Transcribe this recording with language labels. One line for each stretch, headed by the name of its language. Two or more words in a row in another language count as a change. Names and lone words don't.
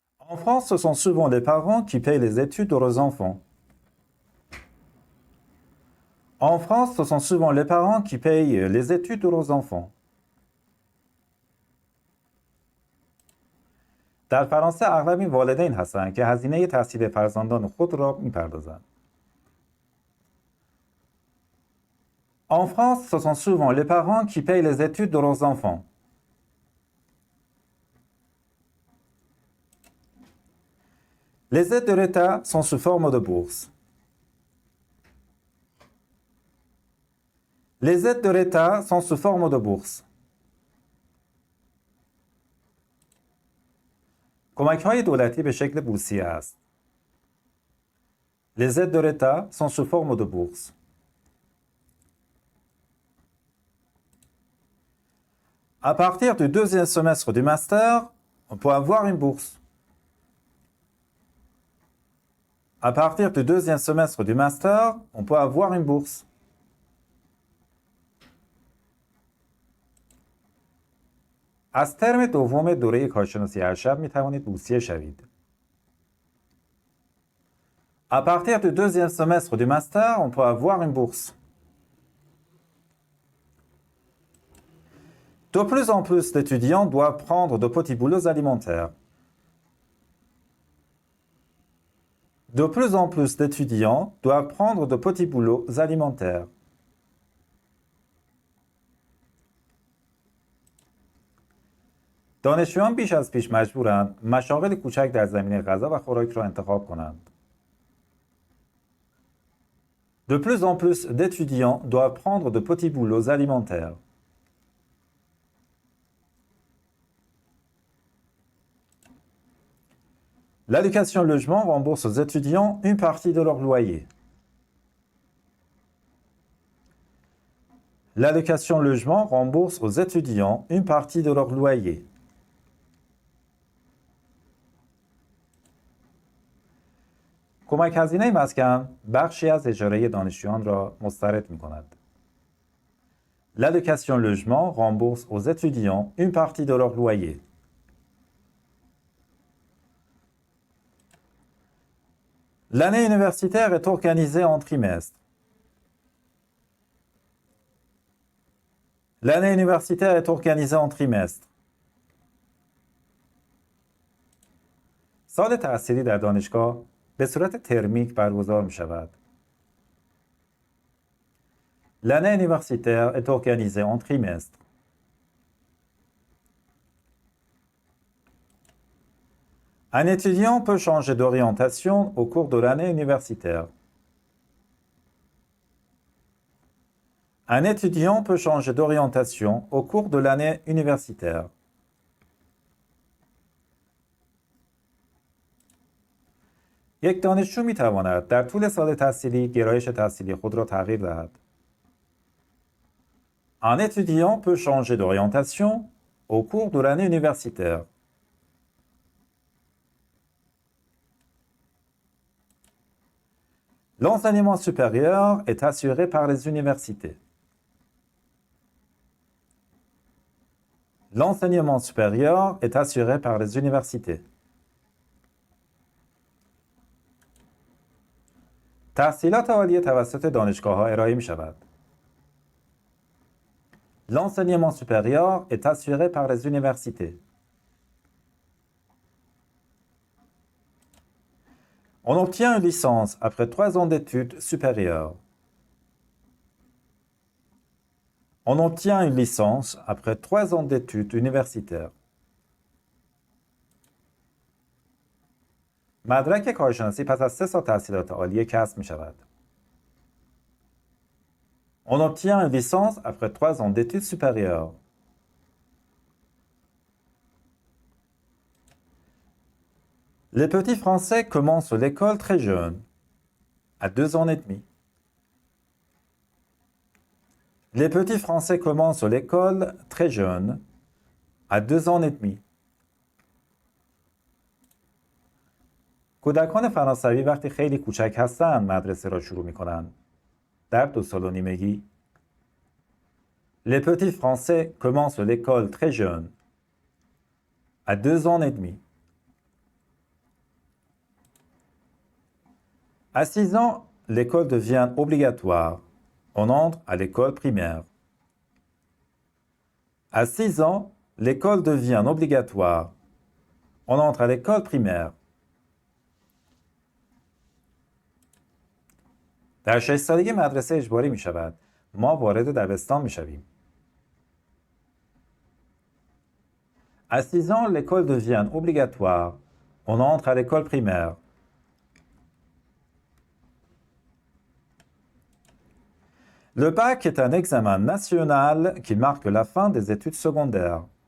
French: En France, ce sont souvent les parents qui payent les études de leurs enfants. En France, ce sont souvent les parents qui payent les études de leurs enfants.
Persian: در فرانسه اغلب این والدین هستند که هزینه تحصیل فرزندان خود را می‌پردازند.
French: En France, ce sont souvent les parents qui payent les études de leurs enfants. Les aides de l'État sont sous forme de bourse. Les aides de l'État sont sous forme de bourse.
Persian: کمک‌های دولتی به شکل بورسیه است.
French: Les aides de l'État sont sous forme de bourse. À partir du deuxième semestre du master, on peut avoir une bourse. À partir du deuxième semestre du master, on peut avoir une bourse.
Persian: از ترم دوم دوره کارشناسی ارشد می توانید بورسیه شوید.
French: À partir du deuxième semestre du master, on peut avoir une bourse. De plus en plus d'étudiants doivent prendre de petits boulots alimentaires. De plus en plus d'étudiants doivent prendre de petits boulots alimentaires.
Persian: دانشجویان بیش از پیش مجبورند مشاغل کوچک در زمینه غذا و خوراک را انتخاب کنند.
French: De plus en plus d'étudiants doivent prendre de petits boulots alimentaires. L'allocation logement rembourse aux étudiants une partie de leur loyer. L'allocation logement rembourse aux étudiants une partie de leur loyer.
Persian: کمک هزینه مسکن بخشی از اجاره دانشجویان را مسترد می کند.
French: L'allocation logement rembourse aux étudiants une partie de leur loyer. L'année universitaire est organisée en trimestres. L'année universitaire est organisée en trimestres.
Persian: سال تحصیلی در دانشگاه به صورت ترمیک برگزار می شود.
French: L'année universitaire est organisée en trimestres. Un étudiant peut changer d'orientation au cours de l'année universitaire. Un étudiant peut changer d'orientation au cours de l'année universitaire.
Persian: یک دانشجو می تواند در طول سال تحصیلی گرایش تحصیلی خود را تغییر دهد.
French: Un étudiant peut changer d'orientation au cours de l'année universitaire. L'enseignement supérieur est assuré par les universités. L'enseignement supérieur est assuré par les universités.
Persian: تحصیلات عالی توسط دانشگاه‌ها ارائه می‌شود.
French: L'enseignement supérieur est assuré par les universités. On obtient une licence après 3 ans d'études supérieures. On obtient une licence après 3 ans d'études universitaires.
Persian: مدرک کارشناسی پس از 3 سال تحصیلات عالی کسب می شود.
French: On obtient une licence après 3 ans d'études supérieures. Les petits Français commencent l'école très jeunes, à 2 ans et demi. Les petits Français commencent l'école très jeunes, à 2 ans et demi.
Persian: کودکان فرانسوی وقتی خیلی کوچک هستند مدرسه را شروع می کنند. در 2 سال و نیمگی.
French: Les petits Français commencent l'école très jeunes, à 2 ans et demi. À 6 ans, l'école devient obligatoire. On entre à l'école primaire. À 6 ans, l'école devient obligatoire. On entre à l'école primaire.
Persian: در 6 سالگی مدرسه اجباری می شود. ما وارد دبستان می شویم.
French: À 6 ans, l'école devient obligatoire. On entre à l'école primaire. Le bac est un examen national qui marque la fin des études secondaires.